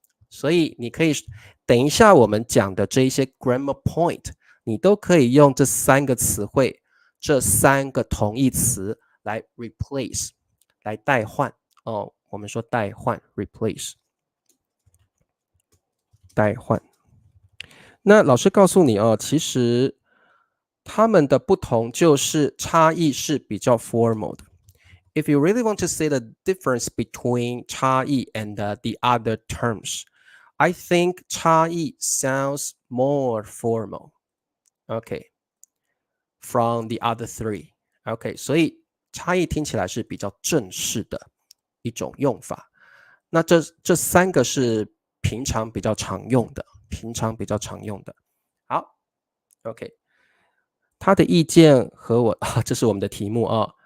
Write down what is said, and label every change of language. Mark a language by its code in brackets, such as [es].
[zh] 所以你可以等一下我们讲的这一些 [en] grammar point， [zh] 你都可以用这三个词汇，这三个同义词来 replace， 来代换哦。我们说代换 replace， 代换。那老师告诉你哦，其实它们的不同就是差异是比较 formal 的。 [en] If you really want to say the difference between 差异 and the other terms，I think 差异 sounds more formal. Okay, from the other three. [zh] Okay, 所以差异听起来是比较正式的一种用法。那这三个是平常比较常用的，平常比较常用的。好 ，OK， 他的意见和我这是我们的题目哦。